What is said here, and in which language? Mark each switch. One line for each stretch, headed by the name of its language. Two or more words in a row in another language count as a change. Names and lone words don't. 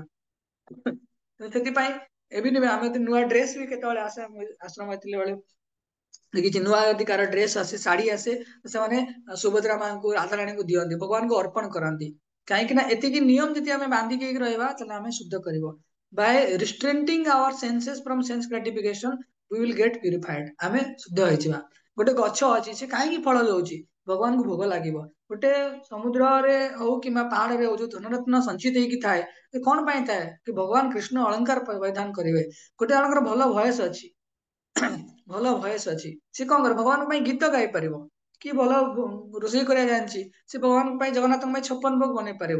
Odia: ସେଥିପାଇଁ ଏବେ ନୁହେଁ, ଆମେ ଯଦି ନୂଆ ଡ୍ରେସ ବି କେତେବେଳେ ଆସେ, ଆଶ୍ରମ ଥିଲା ବେଳେ କିଛି ନୂଆ ଯଦି କାହାର ଡ୍ରେସ ଆସେ, ଶାଢୀ ଆସେ, ସେମାନେ ସୁଭଦ୍ରା ମାଙ୍କୁ, ରାଧାରାଣୀଙ୍କୁ ଦିଅନ୍ତି, ଭଗବାନଙ୍କୁ ଅର୍ପଣ କରନ୍ତି। କାହିଁକି ନା ଏତିକି ନିୟମ ଯଦି ଆମେ ବାନ୍ଧିକି ରହିବା, ତାହେଲେ ଆମେ ଶୁଦ୍ଧ କରିବ।
English: by restraining our senses from sense gratification we will get purified
Odia: ଆମେ ଶୁଦ୍ଧ ହେଇଯିବା। ଗୋଟେ ଗଛ ଅଛି ସେ କାହିଁକି ଫଳ ଦଉଛି ଭଗବାନଙ୍କୁ ଭୋଗ ଲାଗିବ। ଗୋଟେ ସମୁଦ୍ରରେ ହଉ କିମ୍ବା ପାହାଡରେ ହଉ ଯୋଉ ଧନରତ୍ନ ସଞ୍ଚିତ ହେଇକି ଥାଏ ସେ କଣ ପାଇଁ ଥାଏ କି ଭଗବାନ କୃଷ୍ଣ ଅଳଙ୍କାର ପରିଧାନ କରିବେ। ଗୋଟେ ଜଣଙ୍କର ଭଲ ଭଏସ ଅଛି ଭଲ ଭଏସ ଅଛି ସେ କଣ କରେ ଭଗବାନଙ୍କ ପାଇଁ ଗୀତ ଗାଇ ପାରିବ କି ଭଲ ରୋଷେଇ କରିବା ଜାଣିଛି ସେ ଭଗବାନଙ୍କ ପାଇଁ ଜଗନ୍ନାଥଙ୍କ ପାଇଁ 56 ଭୋଗ ବନେଇ ପାରିବ।